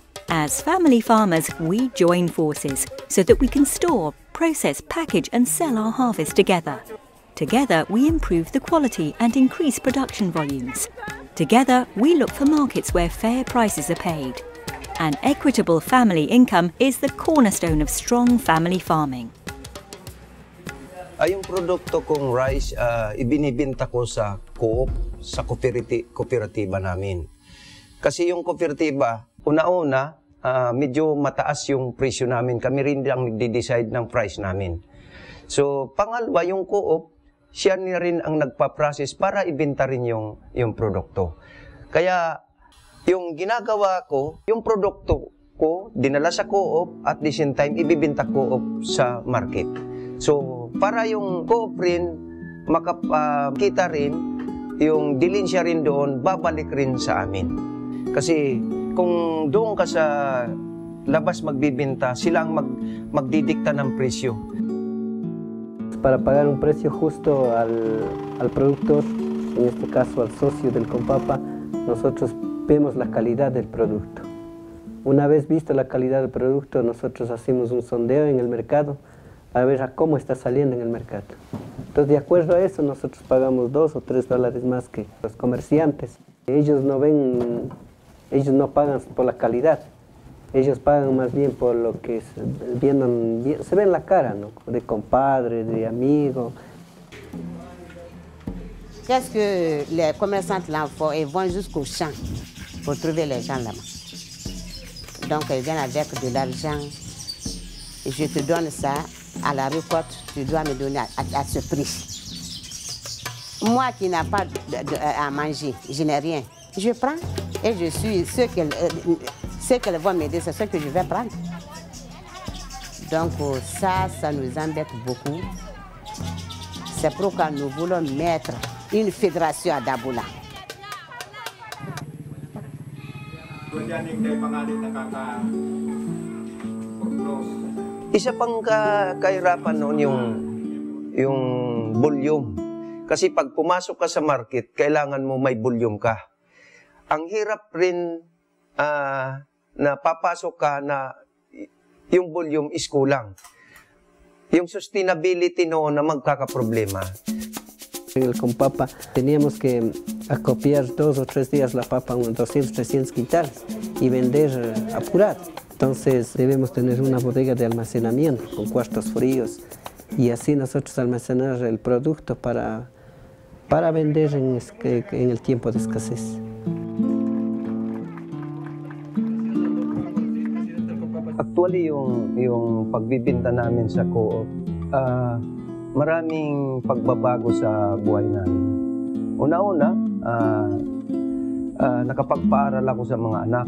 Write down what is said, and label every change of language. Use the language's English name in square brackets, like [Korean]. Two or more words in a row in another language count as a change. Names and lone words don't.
[English] As family farmers, we join forces so that we can store, process, package and sell our harvest together. Together, we improve the quality and increase production volumes. Together, we look for markets where fair prices are paid. An equitable family income is the cornerstone of strong family farming. [Filipino] Yung produkto kong rice, ibinibenta ko sa co-op, sa kooperatiba namin. Kasi yung kooperatiba, una-una, medyo mataas yung presyo namin. Kami rin ang nagde-decide ng price namin. So, pangalawa, yung co-op, siya na rin ang nagpa-process para ibenta rin yung produkto. Kaya, yung ginagawa ko, yung produkto ko, dinala sa co-op, [English] at the same time, [Filipino] ibibenta co-op sa market. So, para yung co-op rin, makakita rin, yung dilensya rin doon, babalik rin sa amin. Kasi, kung doon ka sa labas magbibenta, sila ang magdidikta ng presyo. [Spanish] Para pagar un precio justo al productor, en este caso al socio del Compapa, nosotros vemos la calidad del producto. Una vez visto la calidad del producto, nosotros hacemos un sondeo en el mercado a ver a cómo está saliendo en el mercado. Entonces, de acuerdo a eso, nosotros pagamos $2 o $3 más que los comerciantes. Ellos no pagan por la calidad. Ellos pagan más bien por lo que se ve en la cara, ¿no? De compadre, de amigo. [French] Qu'est-ce que les commerçants là font? Ils vont jusqu'au champ pour trouver les gens là-bas. Donc ils viennent avec de l'argent. Et je te donne ça à la récolte, tu dois me donner à ce prix. Moi qui n'ai pas à manger, je n'ai rien. Je prends et je suis ce qu'elles vont m'aider, c'est ce que je vais prendre. Donc ça nous embête beaucoup. C'est pourquoi nous voulons mettre une fédération à Dabola. [Filipino] Isa pang kahirapan noon yung volume. Kasi pag pumasok ka sa market, kailangan mo may volume ka. Ang hirap rin na papasok ka na yung volume is kulang. Yung sustainability noon na magkakaproblema. [Spanish] En el Compapa teníamos que acopiar 2 o 3 días la papa, unos 200, 300 quintales y vender apurado. Entonces debemos tener una bodega de almacenamiento con cuartos fríos y así nosotros almacenar el producto para vender en el tiempo de escasez. [Filipino] Actually, yung pagbibinta namin sa co-op, maraming pagbabago sa buhay namin. Una-una, nakapagpaaral ako sa mga anak.